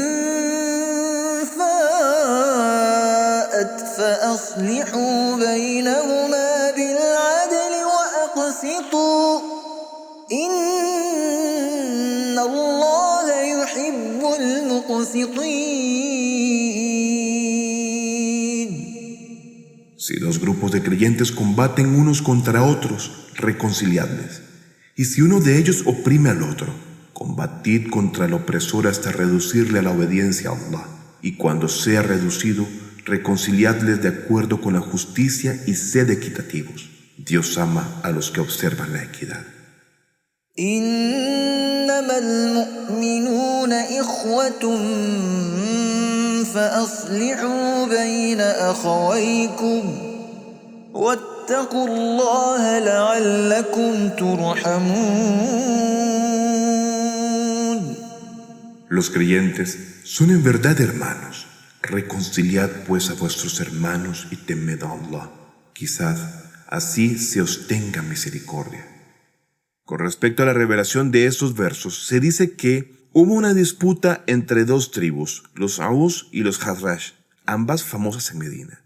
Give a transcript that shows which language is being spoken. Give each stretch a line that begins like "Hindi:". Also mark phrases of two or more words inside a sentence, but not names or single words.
Arabic: فاءت فأصلحوا بينهما بالعدل وأقسطوا إن الله يحب المقسطين.
Spanish: Si dos grupos de creyentes combaten unos contra otros, reconciliadles. Y si uno de ellos oprime al otro, combatid contra el opresor hasta reducirle a la obediencia a Allah. Y cuando sea reducido, reconciliadles de acuerdo con la justicia y sed equitativos. Dios ama a los que observan la equidad.
Arabic: إنما المؤمنون إخوة فأصلحوا بين أخويكم واتقوا الله لعلكم ترحمون.
Spanish: Los creyentes son en verdad hermanos. Reconciliad pues a vuestros hermanos y temed a Allah. Quizás así se os tenga misericordia. Con respecto a la revelación de estos versos, se dice que hubo una disputa entre dos tribus, los Aus y los Khazraj, ambas famosas en Medina.